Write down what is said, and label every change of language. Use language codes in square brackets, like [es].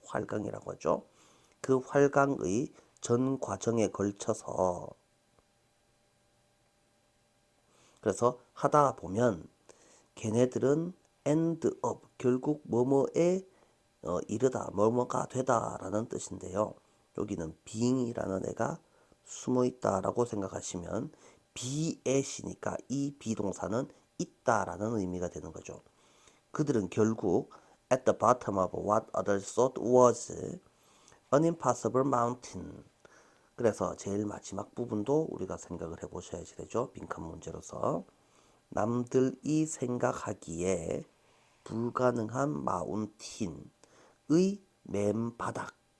[ko] 활강이라고 하죠. 그 활강의 전 과정에 걸쳐서, 그래서 하다 보면 걔네들은 [en] end up, [ko] 결국 뭐뭐에 이르다, 뭐뭐가 되다라는 뜻인데요. 여기는 being이라는 애가 숨어 있다라고 생각하시면 be at이니까 이 비동사는 있다라는 의미가 되는 거죠. 그들은 결국 [en] at the bottom of what others thought was an impossible mountain. [ko] 그래서 제일 마지막 부분도 우리가 생각을 해보셔야지 되죠. 빈칸 문제로서. 남들이 생각하기에 불가능한 마운틴의 맨바닥.